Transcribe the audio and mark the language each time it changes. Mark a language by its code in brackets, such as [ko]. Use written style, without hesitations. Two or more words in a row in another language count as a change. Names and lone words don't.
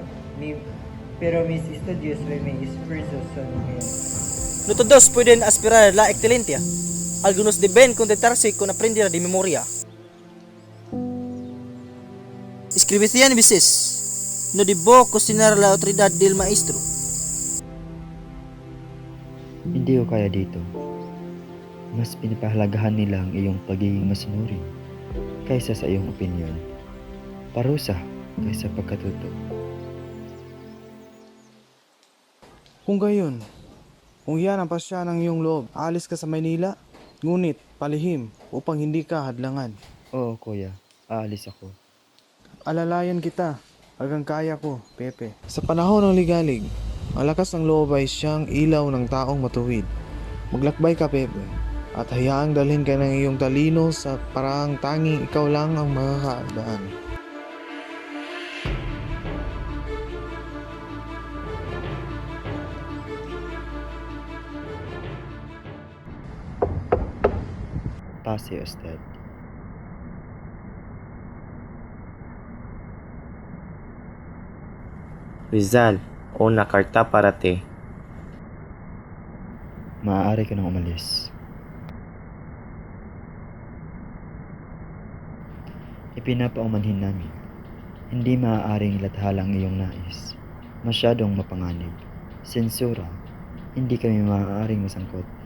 [es] Pero mis estudios de mis esfuerzos son bien. No todos pueden aspirar a la excelencia. Algunos deben contentarse con aprender de memoria. Escribe 100 veces. No debo cuestionar la autoridad del maestro. [tl] Hindi ko kaya dito. Mas pinapahalagahan nila ang iyong pagiging masunurin kaysa sa iyong opinyon. Parusa kaysa pagkatuto. Kung gayon, kung yan ang pasya ng iyong loob, alis ka sa Maynila, ngunit palihim upang hindi ka hadlangan. Oo, kuya. Aalis ako. Alalayan kita, hanggang kaya ko, Pepe. Sa panahon ng ligalig, ang lakas ng loob ay siyang ilaw ng taong matuwid. Maglakbay ka, Pepe, at hayaang dalhin ka ng iyong talino sa paraang tanging ikaw lang ang makakadaan. [es] Pase usted. Rizal, una carta para ti. [tl] Maaari ka nang umalis. Ipinapaumanhin namin Hindi maaaring lathala ang iyong nais. Masyadong mapanganib. Sensura, hindi kami maaaring masangkot.